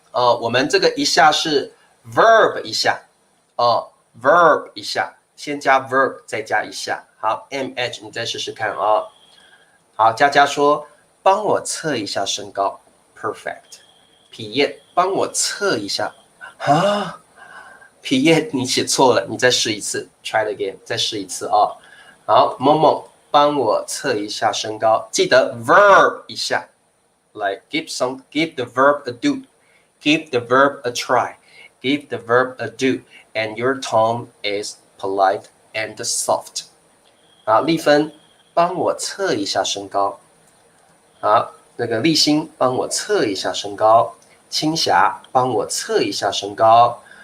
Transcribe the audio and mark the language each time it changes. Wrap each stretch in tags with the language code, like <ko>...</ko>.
<zh>我们这个一下是 verb 一下，verb 一下，先加 verb 再加一下。好 ，MH 你再试试看啊。好，佳佳说。帮我测一下身高 ，</zh> <en>perfect。</en> <zh>皮叶，帮我测一下啊！皮叶，你写错了，你再试一次 ，</zh> <en>try it again，</en> <zh>再试一次啊。好，萌萌，帮我测一下身高，记得</zh> <en>verb 一下，来 give the verb a do，give the verb a try，give the verb a do，and your tone is polite and soft。</en> <zh>好，丽芬，帮我测一下身高。好，那个立新帮我测一下身高，青霞帮我测一下身高，</zh>